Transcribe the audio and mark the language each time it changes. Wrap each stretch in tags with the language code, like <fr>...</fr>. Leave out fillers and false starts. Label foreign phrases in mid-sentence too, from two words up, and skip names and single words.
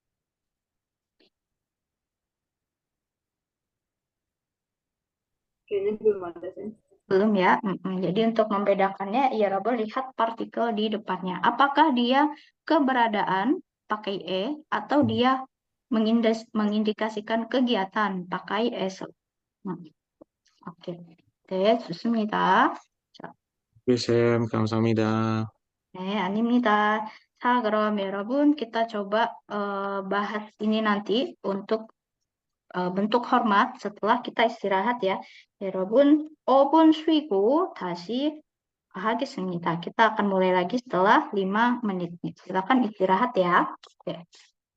<id>Kayaknya belum ada sih. Belum ya. Jadi untuk membedakannya, ya Robert lihat partikel di depannya. Apakah dia keberadaan pakai atau dia mengindikasikan kegiatan pakai eso. Oke.</id> <ko>좋습니다. 자, 쌤, 감사합니다. 네, 아닙니다. 자, 그럼 여러분</ko> <id>kita coba bahas ini nanti untuk bentuk hormat setelah kita istirahat ya.</id> <ko>여러분, 5분 쉬고 다시 hagisnya.</ko> <id>Kita akan mulai lagi setelah 5 menit. Silakan istirahat ya. Oke.</id>